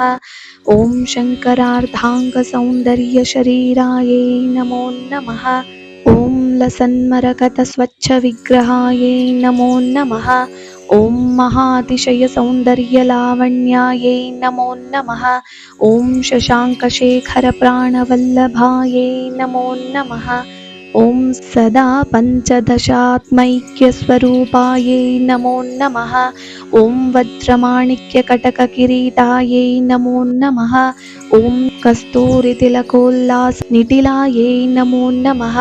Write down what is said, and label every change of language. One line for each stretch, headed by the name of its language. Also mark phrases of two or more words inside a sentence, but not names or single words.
Sanskrit: ಓಂ ಶಂಕರಾರ್ಧಾಂಗ ಸೌಂದರ್ಯ ಶರೀರಾಯೈ ನಮೋ ನಮಃ. ಓಂ ಲಸನ್ಮರಕತ ಸ್ವಚ್ಛ ವಿಗ್ರಹಾಯೈ ನಮೋ ನಮಃ. ಓಂ ಮಹಾತಿಶಯ ಸೌಂದರ್ಯ ಲಾವಣ್ಯಾಯೈ ನಮೋ ನಮಃ. ಓಂ ಶಶಾಂಕ ಶೇಖರ ಪ್ರಾಣವಲ್ಲಭಾಯೈ ನಮೋ ನಮಃ. ಓಂ ಸದಾ ಪಂಚದಶಾತ್ಮೈಕ್ಯ ಸ್ವರೂಪಾಯೈ ನಮೋ ನಮಃ. ಓಂ ವಜ್ರಮಾಣಿಕ್ಯ ಕಟಕ ಕಿರೀಟಾಯೈ ನಮೋ ನಮಃ. ಓಂ ಕಸ್ತೂರಿ ತಿಲಕೋಲ್ಲಾಸ ನಿಟಿಲಾಯೈ ನಮೋ ನಮಃ.